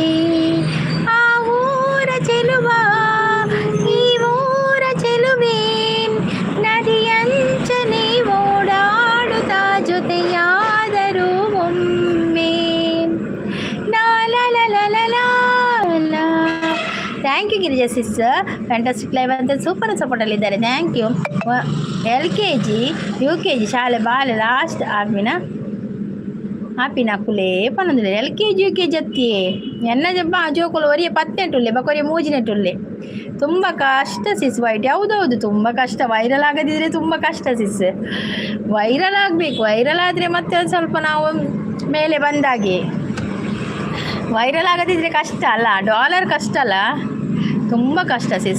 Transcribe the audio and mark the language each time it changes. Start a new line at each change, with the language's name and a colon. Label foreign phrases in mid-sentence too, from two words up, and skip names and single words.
Kannada: ಆ ಊರ ಚೆಲುವ ಈ ಊರ ಚೆಲುವೆ ನದಿಯಂಚನೆ ಓಡಾಡುತ್ತಾ ಜೊತೆಯಾದರೂ ಒಮ್ಮೆ.
English: thank you
Kannada: ಗಿರಿಜಾ ಸಿಸ್,
English: fantastic live
Kannada: ಅಂತ ಸೂಪರ್ ಸಪೋರ್ಟಲ್ಲಿದ್ದಾರೆ.
English: thank you.
Tulu: LKG UKG ಶಾಲೆ ಬಾಲೆ ಲಾಸ್ಟ್ ಆಪಿನ ಕುಲೇ ಪನ್ನೊಂದಿಲ್ಲ. LKG UKG ಅತ್ತಿಯೇ ಎನ್ನ ಜಬ್ಬ ಜೋಕುಲು ಒರಿಯ 18 ಬಕೊರಿಯ 3
Kannada: ತುಂಬ ಕಷ್ಟ ಸಿಸ್. ವೈಟ್ ಹೌದೌದು, ತುಂಬ ಕಷ್ಟ. ವೈರಲ್ ಆಗದಿದ್ರೆ ತುಂಬ ಕಷ್ಟ ಸಿಸ್. ವೈರಲ್ ಆಗಬೇಕು, ವೈರಲ್ ಆದರೆ ಮತ್ತೆ ಒಂದು ಸ್ವಲ್ಪ ನಾವು ಮೇಲೆ ಬಂದಾಗೆ. ವೈರಲ್ ಆಗದಿದ್ರೆ ಕಷ್ಟ ಅಲ್ಲ, ಡಾಲರ್ ಕಷ್ಟ ಅಲ್ಲ, ತುಂಬ ಕಷ್ಟ ಸಿಸ್.